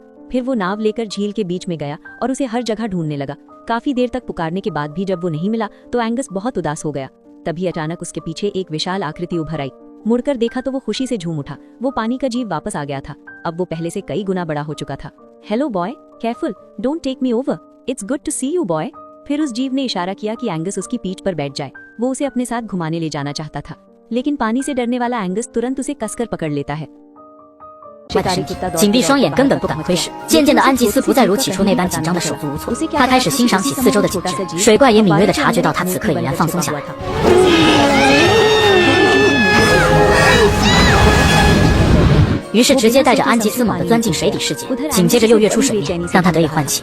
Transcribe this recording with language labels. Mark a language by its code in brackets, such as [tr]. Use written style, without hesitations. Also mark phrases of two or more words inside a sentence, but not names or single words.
[hi] फिर वो नाव लेकर झील के बीच में गया और उसे हर जगह ढूंढने लगा। काफी देर तक पुकारने के बाद भी जब वो नहीं मिला तो एंगस बहुत उदास हो गया। तभी अचानक उसके पीछे एक विशाल आकृति उभर आई। मुड़कर देखा तो वो खुशी से झूम उठा। वो पानी का जीव वापस आ गया था। अब वो पहले से कई गुना बड़ा हो चुका था। [en] Hello boy, careful, don't take me over, it's good to see you boy. [hi] फिर उस जीव ने इशारा किया कि एंगस उसकी पीठ पर बैठ जाए। वो उसे अपने साथ घुमाने ले जाना चाहता था, लेकिन पानी से डरने वाला एंगस तुरंत उसे कसकर पकड़ लेता है। [zh] 外的身体，紧闭双眼，根本不敢窥视。渐渐的，安吉斯不再如起初那般紧张的手足无措，他开始欣赏起四周的景致。水怪也敏锐地察觉到他此刻已然放松下来。于是直接带着安吉斯猛地钻进水底世界，紧接着又跃出水面，让他得以唤起。